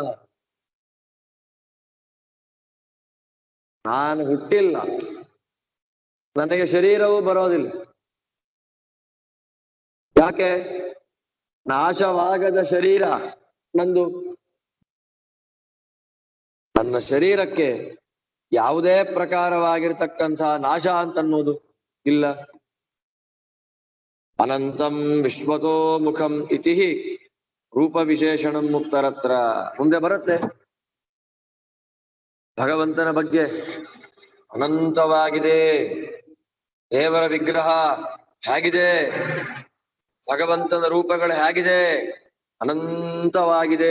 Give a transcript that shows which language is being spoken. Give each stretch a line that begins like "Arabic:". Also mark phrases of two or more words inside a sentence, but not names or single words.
Kannada: ನಾನು ಹುಟ್ಟಿಲ್ಲ, ನನಗೆ ಶರೀರವೂ ಬರೋದಿಲ್ಲ. ಯಾಕೆ? ನಾಶವಾಗದ ಶರೀರ ನಂದು. ನನ್ನ ಶರೀರಕ್ಕೆ ಯಾವುದೇ ಪ್ರಕಾರವಾಗಿರ್ತಕ್ಕಂತಹ ನಾಶ ಅಂತನ್ನೋದು ಇಲ್ಲ.
Sanskrit: अनन्तं विश्वतो मुखं इति रूप विशेषणं मुक्तरत्र.
Kannada: ಮುಂದೆ ಬರುತ್ತೆ ಭಗವಂತನ ಬಗ್ಗೆ. ಅನಂತವಾಗಿದೆ ದೇವರ ವಿಗ್ರಹ, ಹೇಗಿದೆ ಭಗವಂತನ ರೂಪಗಳು, ಹೇಗಿದೆ ಅನಂತವಾಗಿದೆ.